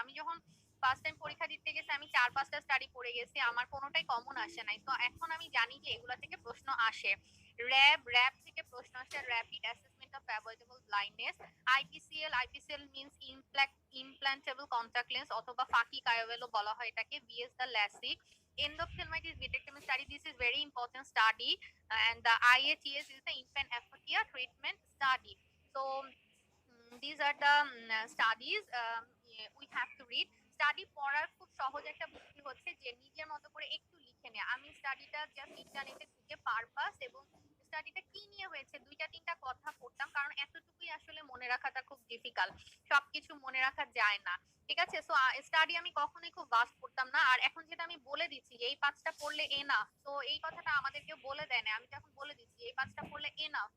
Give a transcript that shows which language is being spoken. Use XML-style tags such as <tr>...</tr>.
<bn>আমি যখন first time পরীক্ষা দিতে গেছি আমি 4-5টা স্টাডি পড়ে গেছি, আমার কোনোটাই কমন আসে নাই। তো এখন আমি জানি যে এগুলা থেকে প্রশ্ন আসে। র্যাব থেকে প্রশ্ন আসে, rapid assessment of avoidable blindness. আইপিসিএল means implantable contact lens অথবা ফাকি কায়োভেলো বলা হয় এটাকে, BS the LASIK.</bn> <en>Endophthalmitis vitrectomy study, this is very important study, and the IATS is the infant aphakia treatment study. So these are the studies we have to read.</en> <bn>Study পড়ার খুব সহজ একটা বুদ্ধি হচ্ছে যে নিজের মতো করে একটু লিখে নেয়। আমি স্টাডিটা জাস্ট ইন্টারনেটে ঢুকে পারপাস এবং স্টাডিটা কি নিয়ে হয়েছে 2-3টা কথা পড়তাম, কারণ এতটুকুই আসলে মনে রাখাটা খুব ডিফিকাল্ট, সবকিছু মনে রাখা যায় না। ঠিক আছে, সো স্টাডি আমি কখনোই খুব বাস পড়তাম না। আর এখন যেটা আমি বলে দিচ্ছি যে এই 5টা পড়লে এনাফ, তো এই কথাটা আমাদের কেউ বলে দেয় না, আমি এখন বলে দিচ্ছি এই 5টা পড়লে এনাফ।</bn>